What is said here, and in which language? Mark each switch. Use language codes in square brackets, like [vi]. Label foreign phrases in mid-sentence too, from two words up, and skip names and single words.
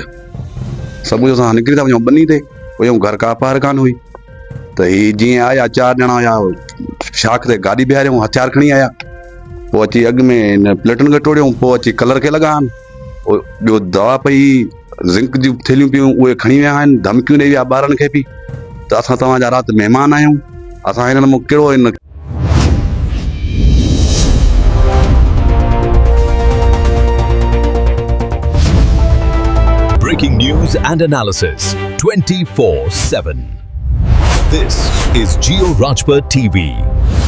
[sd] सुबुह असां निकिरी था वञूं ॿनी ते, वयूं घर का पार कान हुई त ही जीअं आया 4 ॼणा हुया, शाख ते गाॾी बीहारियऊं, हथियार खणी आया, पोइ अची अॻु में हिन प्लेटुनि खे टोड़ियऊं, पोइ अची कलर खे लॻा आहिनि, ॿियो दवा पई, ज़िंक जूं थैलियूं पियूं उहे खणी विया आहिनि, धमकियूं ॾेई विया ॿारनि खे बि त असां तव्हांजा राति महिमान आहियूं, असां हिननि मूं कहिड़ो हिन [en] Breaking news and analysis 24/7. This is Geo Rajpur TV.